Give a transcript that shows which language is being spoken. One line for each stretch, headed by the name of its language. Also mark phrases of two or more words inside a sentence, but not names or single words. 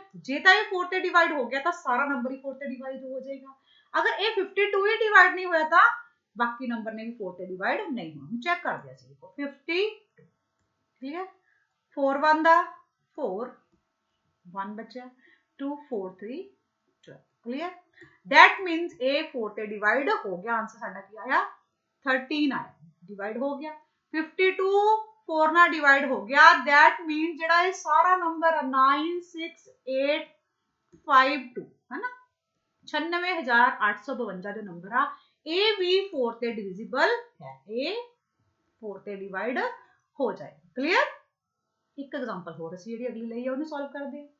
Punjabi: ਜੇ ਤਾਂ ਇਹ 4 ਤੇ ਡਿਵਾਈਡ ਹੋ ਗਿਆ ਤਾਂ ਸਾਰਾ ਨੰਬਰ ਹੀ 4 ਤੇ ਡਿਵਾਈਡ ਹੋ ਜਾਏਗਾ। ਅਗਰ ਇਹ 52 ਹੀ ਡਿਵਾਈਡ ਨਹੀਂ ਹੋਇਆ ਤਾਂ ਬਾਕੀ ਨੰਬਰ ਨੇ ਵੀ 4 ਤੇ ਡਿਵਾਈਡ ਨਹੀਂ ਹੋਣਾ। ਚੈੱਕ ਕਰਦੇ ਅਸੀਂ ਦੇਖੋ 52 ਕਲੀਅਰ 4 1 ਦਾ 4 1 ਬਚਿਆ 2 4 3 12 ਕਲੀਅਰ।
English: that means
Punjabi: ਇਹ 4 ਤੇ ਡਿਵਾਈਡ ਹੋ ਗਿਆ। ਆਨਸਰ ਸਾਡਾ ਕੀ ਆਇਆ 13 ਆਇਆ ਡਿਵਾਈਡ ਹੋ ਗਿਆ। 52 4 ਨਾਲ ਡਿਵਾਈਡ ਹੋ ਗਿਆ
English: that means
Punjabi: ਜਿਹੜਾ ਇਹ ਸਾਰਾ ਨੰਬਰ 96,852 ਹੈ ਨਾ 96,852 ਜੋ ਨੰਬਰ ਆ ਇਹ ਵੀ 4 ਤੇ ਡਿਵੀਜ਼ੀਬਲ ਹੈ। ਇਹ 4 ਤੇ ਡਿਵਾਈਡ ਹੋ ਜਾਏਗਾ ਕਲੀਅਰ। ਇੱਕ ਐਗਜ਼ਾਮਪਲ ਹੋਰ ਅਸੀਂ ਜਿਹੜੀ ਅਗਲੀ ਲਈ ਆ ਉਹਨੂੰ ਸੋਲਵ ਕਰਦੇ ਹਾਂ।